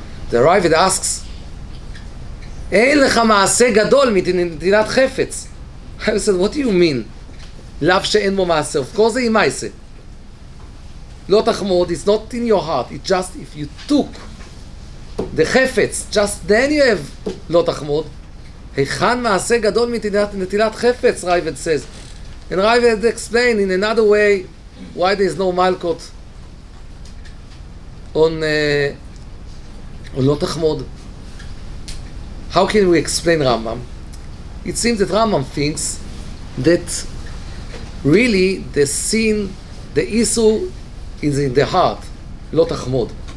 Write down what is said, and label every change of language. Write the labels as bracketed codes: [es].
[en] The Ravid asks, [he] אין לך מעשה גדול מנתינת חפץ. [en] I said, what do you mean? [he] לאו שאין בו מעשה. [en] Of course [he] זה עם מעשה. [en] Lo Tachmod is not in your heart. It's just if you took the חפץ, just then you have Lo Tachmod. [he] היכן מעשה גדול מנתינת חפץ, [en] Ravid says. And Ravid explained in another way why there is no malchut on Lo Tachmod. How can we explain Rambam? It seems that Rambam thinks that really the sin, the issue is in the heart, Lo Tachmod.